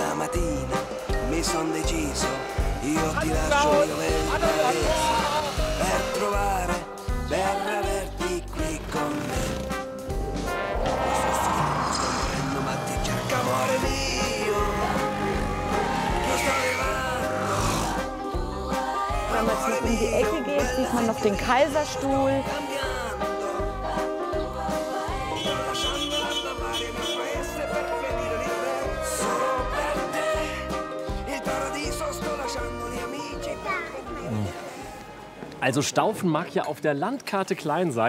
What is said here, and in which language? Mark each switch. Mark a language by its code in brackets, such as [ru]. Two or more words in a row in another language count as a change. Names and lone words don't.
[it] mattina mi son deciso, io ti lascio il mio bel paese per trovare, per averti qui con me. Sto morendo ma ti cerca amore mio, io sto arrivando. [de] Wenn man jetzt noch um die Ecke geht, sieht man noch den Kaiserstuhl. Also Staufen mag ja auf der Landkarte klein sein.